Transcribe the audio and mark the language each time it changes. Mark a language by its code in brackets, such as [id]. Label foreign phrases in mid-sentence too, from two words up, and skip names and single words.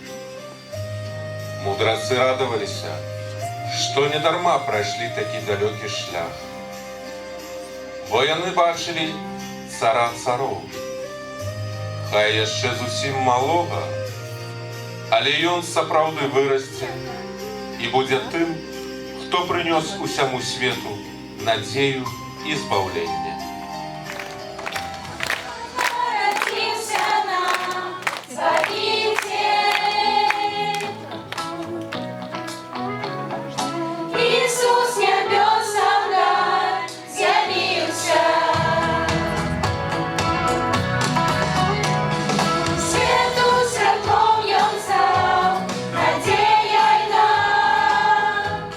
[be] Мудрацы радаваліся, што недарма прайшлі такі далёкі шлях, бо яны бачылі цара цароў. Хай яшчэ зусім малога, але ён сапраўды вырасце і будзе тым, хто прынёс усяму свету надзею і збаўленне. [ru] Родился нам Спаситель, Иисус с небес явился. Свету светлом он стал, надеяй нам.